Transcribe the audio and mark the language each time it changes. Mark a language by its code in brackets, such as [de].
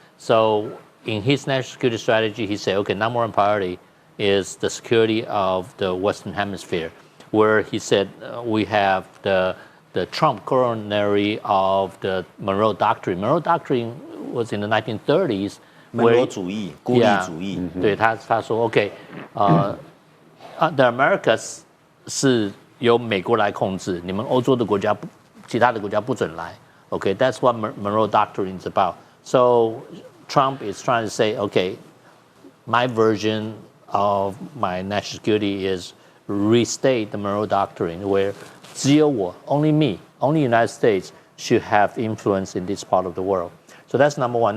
[en] So in his national security strategy, he said, okay, number one priority is the security of the Western Hemisphere, where he said we have the Trump coronary of the Monroe Doctrine. Monroe Doctrine was in the 1930s. [zh] 门罗主义、孤立主义。对他说 ， [en] OK， the Americas [zh] 是由美国来控制，你们欧洲的国家不，其他的国家不准来。 [en] Okay, that's what Monroe Doctrine is about. So Trump is trying to say, okay, my version of my national security is restate the Monroe Doctrine, where [zh] 只有我 [en] only me, only United States should have influence in this part of the world. So that's number one.